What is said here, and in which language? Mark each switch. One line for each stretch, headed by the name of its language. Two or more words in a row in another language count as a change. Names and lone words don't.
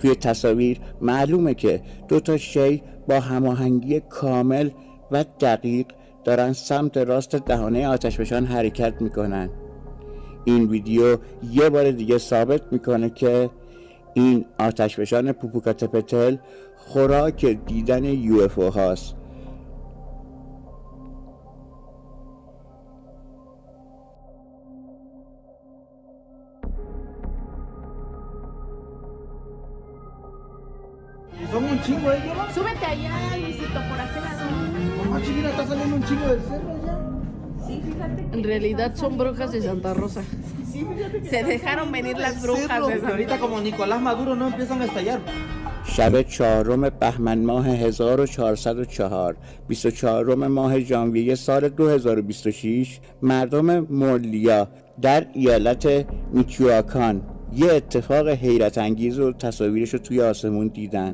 Persian: توی تصاویر معلومه که دو تا شی با هماهنگی کامل و دقیق دارن سمت راست دهانه آتشفشان حرکت میکنن. این ویدیو یه بار دیگه ثابت میکنه که این آتشفشان پوپوکاتپتل خوراک دیدن UFO هاست.
Spanish: Son un chingo ellos, ¿no? Súbete allá, Luisito, por aquel lado. Mamá chiquita, está saliendo un chingo del cerro ya. Sí, fíjate. En realidad son brujas de Santa Rosa. Sí, fíjate que Se dejaron venir las brujas de y Santa ahorita como Nicolás Maduro no empiezan a estallar.
Persian: شب 4 بهمن ماه 1404 24 ماه ژانویه سال 2026 مردم مورلیا در ایالت میچواکان یه اتفاق حیرت انگیز و تصاویرش رو توی آسمون دیدن.